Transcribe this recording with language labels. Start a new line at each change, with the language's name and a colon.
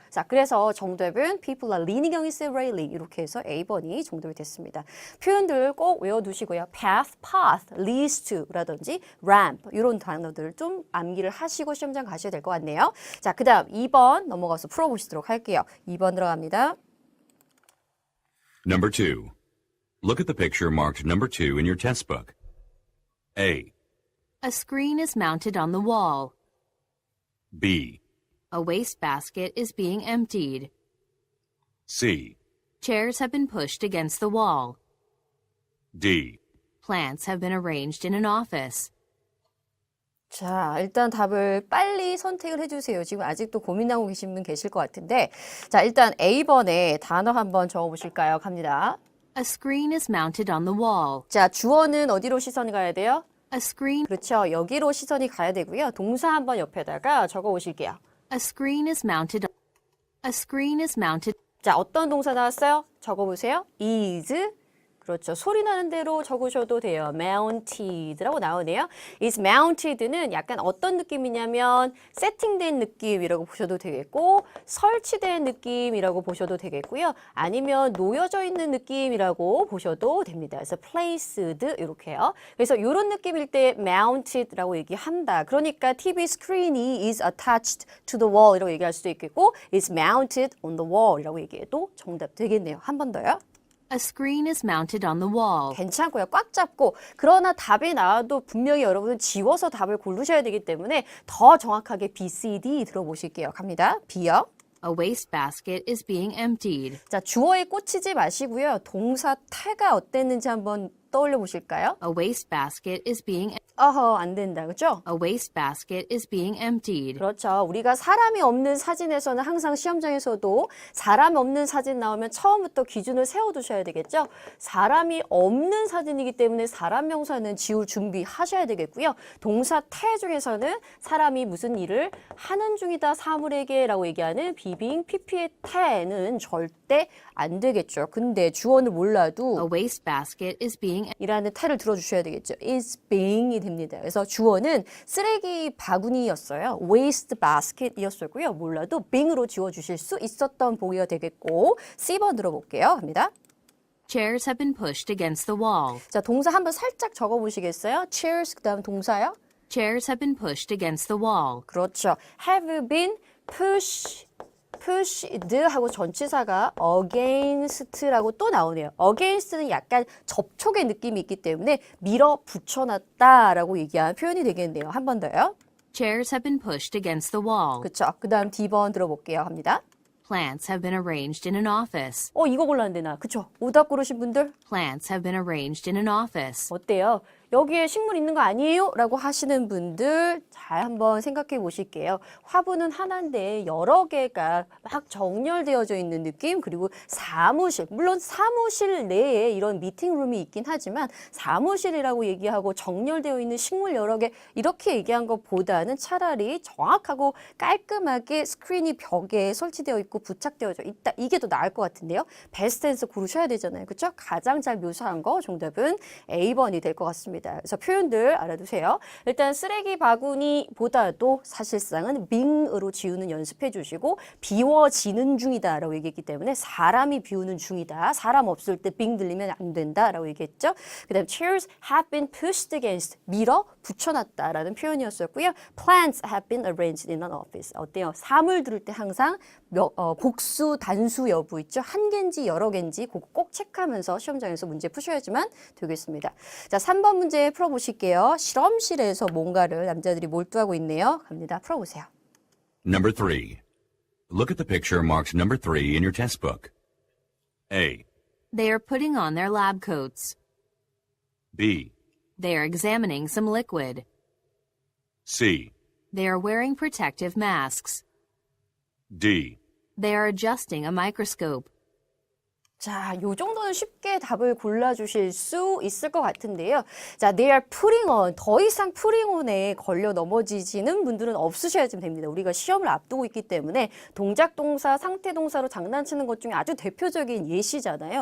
Korean: 자, 그래서 정답은
English: people are leaning against the railing
Korean: 이렇게 해서 A번이 정답이 됐습니다. 표현들 꼭 외워두시고요.
English: path leads to
Korean: 라든지 ramp 이런 단어들을 좀 암기를 하시고 시험장 가셔야 될 것 같네요. 자, 그 다음 2번 넘어가서 풀어보시도록 할게요. 2번 들어갑니다.
English: Number 2. Look at the picture marked number 2 in your test book. A. A screen is mounted on the wall. B. A wastebasket is being emptied. C. Chairs have been pushed against the wall. D. Plants have been arranged in an office.
Korean: 자, 일단 답을 빨리 선택을 해주세요. 지금 아직도 고민하고 계신 분 계실 것 같은데 자, 일단 A번에 단어 한번 적어보실까요? 갑니다.
English: A screen is mounted on the wall.
Korean: 자, 주어는 어디로 시선이 가야 돼요?
English: A screen
Korean: 그렇죠. 여기로 시선이 가야 되고요. 동사 한번 옆에다가 적어 오실게요.
English: A screen is mounted. A screen is mounted.
Korean: 자, 어떤 동사 나왔어요? 적어 보세요. is. 그렇죠. 소리 나는 대로 적으셔도 돼요. mounted라고 나오네요. is mounted는 약간 어떤 느낌이냐면 세팅된 느낌이라고 보셔도 되겠고 설치된 느낌이라고 보셔도 되겠고요. 아니면 놓여져 있는 느낌이라고 보셔도 됩니다. 그래서 placed 이렇게요. 그래서 이런 느낌일 때 mounted라고 얘기한다. 그러니까 TV screen이
English: is attached to the wall
Korean: 이라고 얘기할 수도 있겠고
English: is mounted on the wall
Korean: 이라고 얘기해도 정답 되겠네요. 한 번 더요.
English: A screen is mounted on the wall.
Korean: 괜찮고요. 꽉 잡고 그러나 답이 나와도 분명히 여러분은 지워서 답을 고르셔야 되기 때문에 더 정확하게 B, C, D 들어보실게요. 갑니다. B요.
English: A wastebasket is being emptied.
Korean: 자, 주어에 꽂히지 마시고요. 동사 태가 어땠는지 한번 떠올려 보실까요?
English: A wastebasket is being
Korean: 어허, 안 된다. 그죠?
English: A wastebasket is being emptied.
Korean: 그렇죠. 우리가 사람이 없는 사진에서는 항상 시험장에서도 사람 없는 사진 나오면 처음부터 기준을 세워두셔야 되겠죠. 사람이 없는 사진이기 때문에 사람 명사는 지울 준비하셔야 되겠고요. 동사 태 중에서는 사람이 무슨 일을 하는 중이다 사물에게라고 얘기하는 비빙 PP의 태는 절대 안 되겠죠. 근데 주어는 몰라도
English: A wastebasket is being
Korean: 이라는 태를 들어주셔야 되겠죠. is being이 됩니다. 그래서 주어는 쓰레기 바구니였어요. waste basket이었고요. 몰라도 being으로 지워주실 수 있었던 보기가 되겠고 C번 들어볼게요. 합니다.
English: Chairs have been pushed against the wall.
Korean: 자, 동사 한번 살짝 적어보시겠어요? chairs 그 다음 동사요?
English: Chairs have been pushed against the wall.
Korean: 그렇죠. have been pushed 하고 전치사가 against라고 또 나오네요. against는 약간 접촉의 느낌이 있기 때문에 밀어 붙여놨다라고 얘기한 표현이 되겠네요. 한 번 더요.
English: Chairs have been pushed against the wall.
Korean: 그렇죠. 그 다음 D번 들어볼게요. 합니다.
English: Plants have been arranged in an office.
Korean: 이거 골랐는데 나. 그쵸? 오답 고르신 분들
English: Plants have been arranged in an office.
Korean: 어때요? 여기에 식물 있는 거 아니에요? 라고 하시는 분들 잘 한번 생각해 보실게요. 화분은 하나인데 여러 개가 막 정렬되어져 있는 느낌, 그리고 사무실, 물론 사무실 내에 이런 미팅룸이 있긴 하지만 사무실이라고 얘기하고 정렬되어 있는 식물 여러 개 이렇게 얘기한 것보다는 차라리 정확하고 깔끔하게 스크린이 벽에 설치되어 있고 부착되어져 있다. 이게 더 나을 것 같은데요. 베스트 텐스 고르셔야 되잖아요. 그렇죠? 가장 잘 묘사한 거 정답은 A번이 될 것 같습니다. 그래서 표현들 알아두세요. 일단 쓰레기 바구니보다도 사실상은 being으로 지우는 연습해 주시고 비워지는 중이다 라고 얘기했기 때문에 사람이 비우는 중이다. 사람 없을 때 being 들리면 안 된다 라고 얘기했죠. 그 다음
English: chairs have been pushed against
Korean: 밀어 붙여놨다 라는 표현이었었고요.
English: plants have been arranged in an office.
Korean: 어때요? 사물 들을 때 항상 복수, 단수 여부 있죠. 한 개인지 여러 개인지 그거 꼭 체크하면서 시험장에서 문제 푸셔야지만 되겠습니다. 자, 3번 문제 풀어보실게요. 실험실에서 뭔가를 남자들이 몰두하고 있네요. 갑니다. 풀어보세요.
English: Number 3. Look at the picture marked number 3 in your test book. A, They are putting on their lab coats. B, They are examining some liquid. C, They are wearing protective masks. D. They are adjusting a microscope.
Korean: 자, 요 정도는 쉽게 답을 골라주실 수 있을 것 같은데요.
English: 자, they are putting on.
Korean: 더 이상 putting on에 걸려 넘어지시는 분들은 없으셔야지 됩니다. 우리가 시험을 앞두고 있기 때문에 동작 동사, 상태 동사로 장난치는 것 중에 아주 대표적인 예시잖아요.